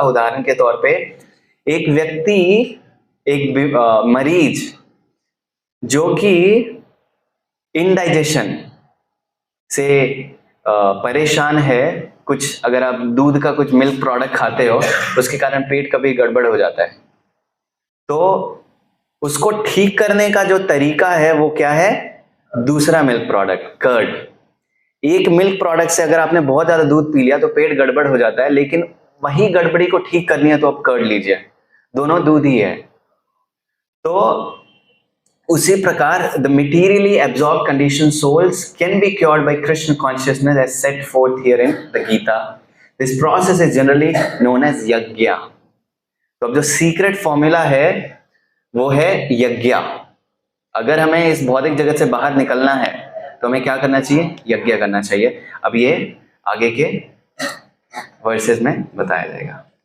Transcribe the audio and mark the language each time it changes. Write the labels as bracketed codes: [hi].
[hi] उदाहरण के तौर पे एक व्यक्ति, एक मरीज जो कि इनडाइजेशन से परेशान है, कुछ अगर आप दूध का कुछ मिल्क प्रोडक्ट खाते हो उसके कारण पेट कभी गड़बड़ हो जाता है, तो उसको ठीक करने का जो तरीका है वो क्या है? दूसरा मिल्क प्रोडक्ट, कर्ड। एक मिल्क प्रोडक्ट से अगर आपने बहुत ज्यादा दूध पी लिया तो पेट गड़बड़ हो जाता है, लेकिन वही गड़बड़ी को ठीक करनी है तो आप कर्ड लीजिए, दोनों दूध ही है। तो उसी प्रकार [en] the materially absorbed conditioned souls can be cured by Krishna consciousness as set forth here in the Gita. This process is generally known as yajna. [hi] तो अब जो सीक्रेट फॉर्मूला है वो है यज्ञ। अगर हमें इस भौतिक जगत से बाहर निकलना है तो हमें क्या करना चाहिए? यज्ञ करना चाहिए। अब ये आगे के वर्सेस में बताया जाएगा।